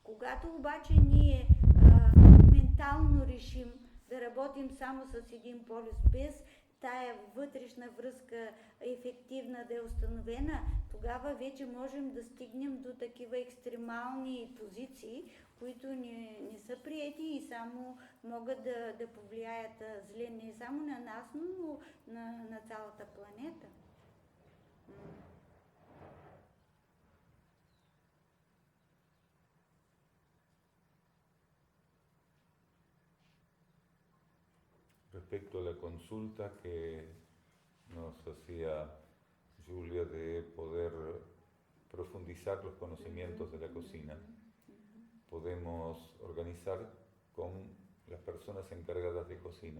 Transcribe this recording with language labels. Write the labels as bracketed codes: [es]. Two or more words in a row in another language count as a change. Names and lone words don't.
[bg] Когато обаче ние ментално решим да работим само с един полюс, без тая вътрешна връзка ефективна да е установена, тогава вече можем да стигнем до такива екстремални позиции, които не са приети и само могат да повлияят зле не само на нас, но на цялата планета. [es] Respecto a la consulta que nos hacía Julia de poder profundizar los conocimientos de la cocina, podemos organizar con las personas encargadas de cocina